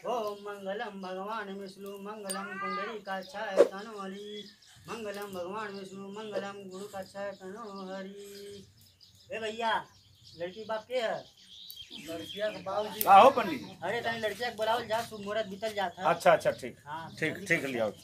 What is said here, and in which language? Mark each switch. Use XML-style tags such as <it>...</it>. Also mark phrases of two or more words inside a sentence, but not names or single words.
<sa>ओम मंगलम भगवान विष्णु मंगलम पुंडरीकाक्षाय तनो हरि मंगलम भगवान विष्णु मंगलम गुरु काक्षाय तनो हरि।</sa> <bho>ए भैया लड़की बाप के है? लड़किया के बाबूजी का हो पंडित? अरे तनी लड़किया के बुलावल जा, शुभ मुहूर्त बीतल जात है। अच्छा अच्छा ठीक हाँ ठीक ठीक लिया।</bho>